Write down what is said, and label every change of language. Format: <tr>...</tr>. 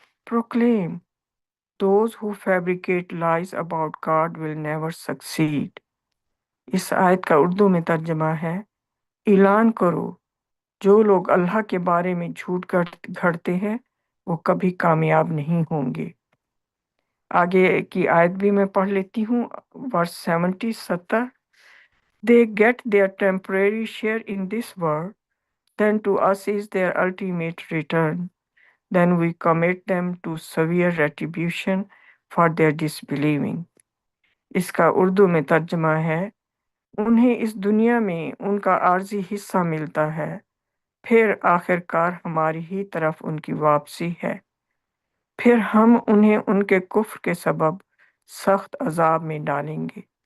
<en>Proclaim, those who fabricate lies about God will never succeed.</en> <ur>اس آیت کا اردو میں ترجمہ ہے، اعلان کرو جو لوگ اللہ کے بارے میں جھوٹ گھڑتے ہیں وہ کبھی کامیاب نہیں ہوں گے. آگے کی آیت بھی میں پڑھ لیتی ہوں، ورس 70.</ur> <en>They get their temporary share in this world, then to us is their ultimate return. Then we commit them to severe retribution for their disbelieving.</en> <ur>اس کا اردو میں ترجمہ ہے، انہیں اس دنیا میں ان کا عارضی حصہ ملتا ہے، پھر آخر کار ہماری ہی طرف ان کی واپسی ہے، پھر ہم انہیں ان کے کفر کے سبب سخت عذاب میں ڈالیں گے.</ur>